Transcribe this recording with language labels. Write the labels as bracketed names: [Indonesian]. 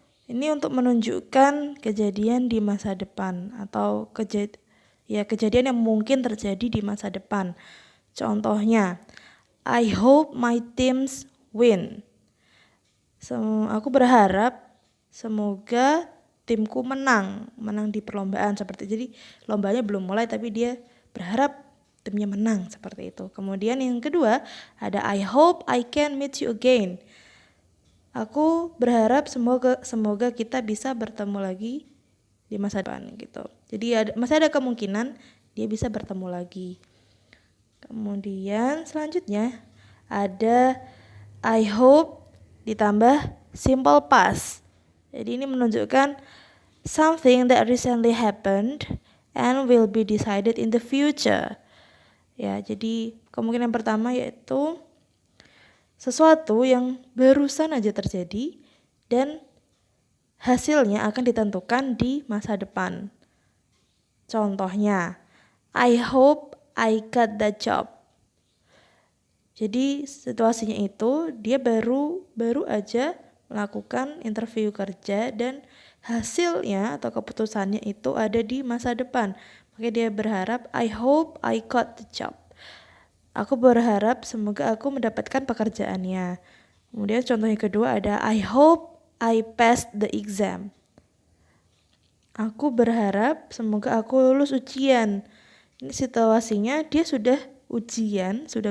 [Indonesian] Ini untuk menunjukkan kejadian di masa depan atau kejadian yang mungkin terjadi di masa depan. Contohnya, [English] I hope my teams win. [Indonesian] Aku berharap semoga timku menang di perlombaan seperti itu. Jadi lombanya belum mulai tapi dia berharap timnya menang seperti itu. Kemudian yang kedua ada [English] I hope I can meet you again. [Indonesian] Aku berharap semoga kita bisa bertemu lagi di masa depan gitu. Jadi masih ada kemungkinan dia bisa bertemu lagi. Kemudian selanjutnya ada [English] I hope [Indonesian] ditambah simple past. Jadi ini menunjukkan [English] something that recently happened and will be decided in the future. [Indonesian] Ya, jadi kemungkinan pertama yaitu sesuatu yang barusan aja terjadi dan hasilnya akan ditentukan di masa depan. Contohnya, [English] I hope I got that job. [Indonesian] Jadi situasinya itu dia baru aja melakukan interview kerja dan hasilnya atau keputusannya itu ada di masa depan. Makanya dia berharap [English] I hope I got the job. [Indonesian] Aku berharap semoga aku mendapatkan pekerjaannya. Kemudian contoh yang kedua ada [English] I hope I passed the exam. [Indonesian] Aku berharap semoga aku lulus ujian. Ini situasinya dia sudah ujian.